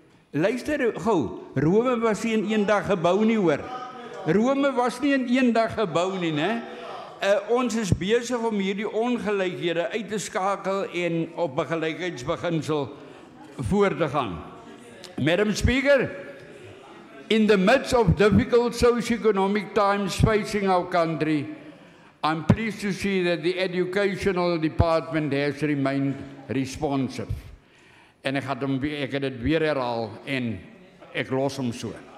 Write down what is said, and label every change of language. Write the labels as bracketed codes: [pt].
[af] Luister gou, Rome was nie in een dag gebou nie, hoor. Rome was nie in een dag gebou nie, né? Ons is besig om hierdie ongelykhede uit te skakel en op 'n gelykheidsbeginsel voort te gaan. [en] Madam Speaker, in the midst of difficult socio-economic times facing our country, I'm pleased to see that the Educational Department has remained responsive. [af] En ek het dit weer herhaal en ek los hom so.